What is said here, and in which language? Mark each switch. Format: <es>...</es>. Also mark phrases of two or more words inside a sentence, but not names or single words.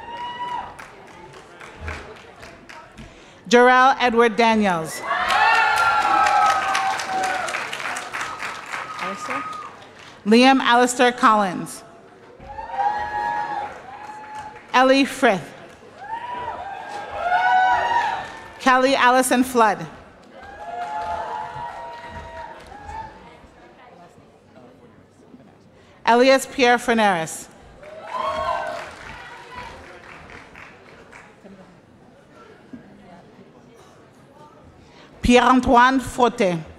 <en>Jarrell Edward Daniels. Liam Alistair Collins. Ellie Frith. Kelly Allison Flood. Elias Pierre Ferneris. Pierre-Antoine Forte.</en>